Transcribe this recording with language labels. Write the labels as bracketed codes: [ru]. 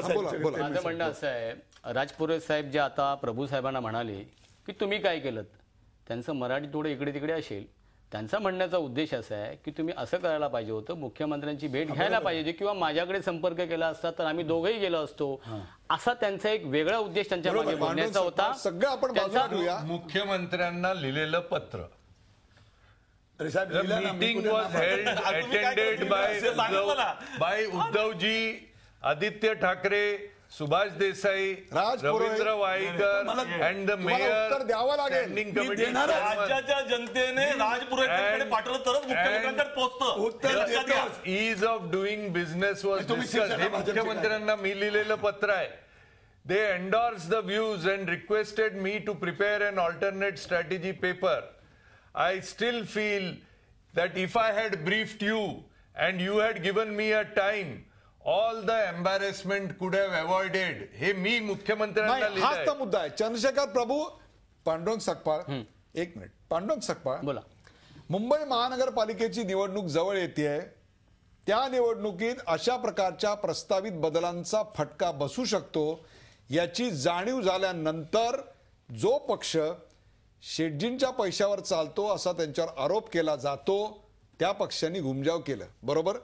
[mr] माझं म्हणणं असं आहे, राजपुरोहित साहेब जे आता प्रभू साहेबांना म्हणाले की तुम्ही काय केलं, त्यांचं मराठी थोडं इकडे तिकडे असेल. त्यांचा म्हणण्याचा उद्देश असा आहे की तुम्ही असं करायला पाहिजे होतं, मुख्यमंत्र्यांची भेट घ्यायला पाहिजे किंवा माझ्याकडे संपर्क केला असता तर आम्ही दोघंही गेलो असतो. असा त्यांचा एक वेगळा उद्देश त्यांच्या मागे बोलण्याचा होता. सगळं आपण बाजूला ठेवूया. मुख्यमंत्र्यांना लिहिलेलं पत्र. [en] meeting was held attended by Uddhavji, Aditya Thackeray, Subhash Desai, Raj Purohit, Ravindra Waikar and the mayor [mr] उत्तर द्यावं लागेल. [en] standing committee [mr] राज्याच्या जनतेने राजपुरोहितांकडे पाठवलं तरच मुख्यमंत्र्यांकडे पोहोचतं. [en] Ease of doing business was discussed. [mr] हे मुख्यमंत्र्यांना मी लिहिलेलं पत्र आहे. [en] They endorsed the views and requested me to prepare an alternate strategy paper. I still feel that if I had briefed you and you had given me a time, all the embarrassment could have avoided. [mr] हे मी मुख्यमंत्र्यांना नाही, हाच तर लिहिलंय. मुद्दा आहे. चंद्रशेखर प्रभू, पांडुरंग सकपाळ, एक minute. Pandurang Sakpal, बोला. मुंबई महानगरपालिकेची निवडणूक जवळ येते. त्या निवडणुकीत अशा प्रकारच्या प्रस्तावित बदलांचा फटका बसू शकतो याची जाणीव झाल्यानंतर जो पक्ष शेटजींच्या पैशावर चालतो असा त्यांच्यावर आरोप केला जातो त्या पक्षांनी घुमजाव केलं, बरोबर?